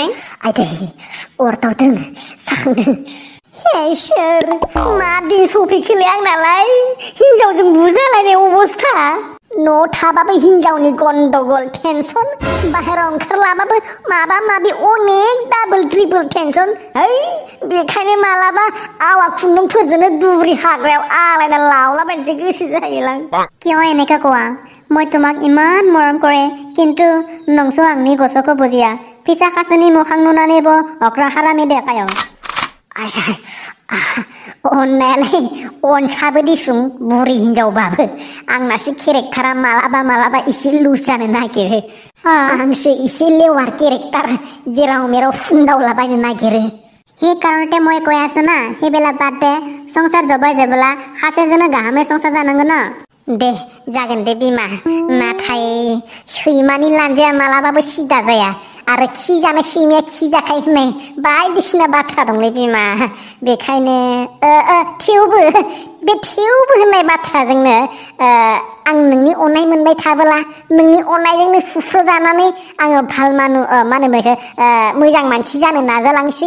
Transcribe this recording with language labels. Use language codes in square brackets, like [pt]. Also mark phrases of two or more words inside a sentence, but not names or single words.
[brx] आइदै अरदावदों साखांदों हे इसोर मा दिन सफैखोलै आंनालाय हिनजावजों बुजालायनाय अबस्था न'आव थाबाबो हिनजावनि गन्डगल टेनसन बाहेराव ओंखारलाबाबो माबा माबि अनेक डाबल ट्रिपल टेनसन है बेखायनो मालाबा आवा खुन्दुंफोरजोंनो दुब्रि हाग्रायाव आलायना लावलाबायनोसो गोसो जायोलां [as] কিয় এনেকে কোৱা মই তোমাক ইমান মৰম কৰে কিন্তু [brx] নংসো आंनि गोसोखौ बुजिया फिसा खासेनि मोखां नुनानैबो अख्रा हारामि देखायो अननायालाय अनसाबो दिसुं बुरि हिनजावबाबो आंनासो केरेक्टारा मालाबा एसे लुज जानो नागिरो आंसो एसे लेवार केरेक्टार जेराव मेराव सुन्दावलाबायनो नागिरो [as] সেই কাৰণতে মই কৈ আছো না সেইবিলাক বাদ দে [brx] संसार जबाय जेबोला खासेजोंनो गाहामै संसार जानांगोन ना दे जागोन दे बिमा नाथाय सैमानि लान्जाया मालाबाबो सिदा जाया आरो खि जानाय सैमाया खि जाखायो होननाय बायदिसिना बाथ्रा दंलै बिमा बेखायनो थेवबो होननाय बाथ्राजोंनो आं नोंनि अननाय मोनबाय थाबोला नोंनि अननायजोंनो सुस्र' जानानै आङो मा होनो बेखौ मोजां मानसि जानो नाजालांसै